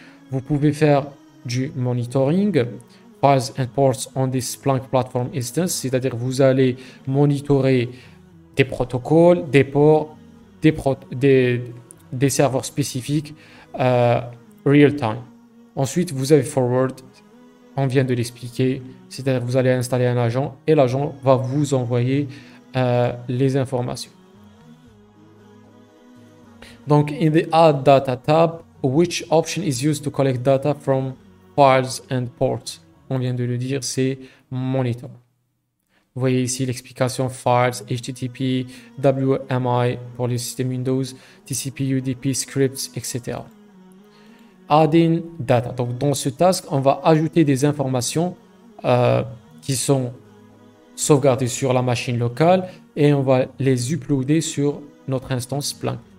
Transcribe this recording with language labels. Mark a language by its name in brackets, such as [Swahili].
[French] Vous pouvez faire du monitoring, [English] files and ports on this Splunk platform instance, [French] c'est-à-dire vous allez monitorer des protocoles, des ports, des serveurs spécifiques real time. Ensuite, vous avez forward, on vient de l'expliquer, c'est-à-dire vous allez installer un agent et l'agent va vous envoyer les informations. [English] Donc, in the Add Data tab, which option is used to collect data from files and ports? [French] On vient de le dire, c'est Monitor. Vous voyez ici l'explication files, HTTP, WMI pour les systèmes Windows, TCP, UDP, scripts, etc. Adding data. Donc, dans ce task, on va ajouter des informations qui sont sauvegardées sur la machine locale et on va les uploader sur notre instance Splunk.